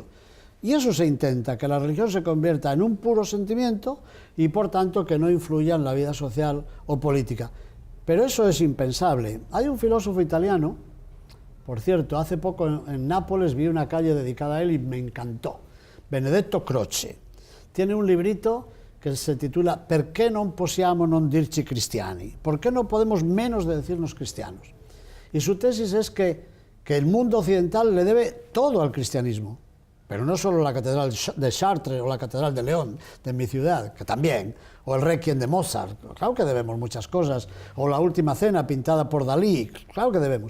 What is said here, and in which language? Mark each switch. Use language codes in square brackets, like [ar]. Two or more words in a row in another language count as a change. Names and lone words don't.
[es] Y eso se intenta, que la religión se convierta en un puro sentimiento y por tanto que no influya en la vida social o política. Pero eso es impensable. Hay un filósofo italiano, por cierto, hace poco en Nápoles vi una calle dedicada a él y me encantó, Benedetto Croce. Tiene un librito que se titula «Perché non possiamo non dirci cristiani?», ¿por qué no podemos menos de decirnos cristianos? Y su tesis es que el mundo occidental le debe todo al cristianismo, pero no solo la catedral de Chartres o la catedral de León, de mi ciudad, que también, o el Requiem de Mozart, claro que debemos muchas cosas, o la Última Cena pintada por Dalí, claro que debemos.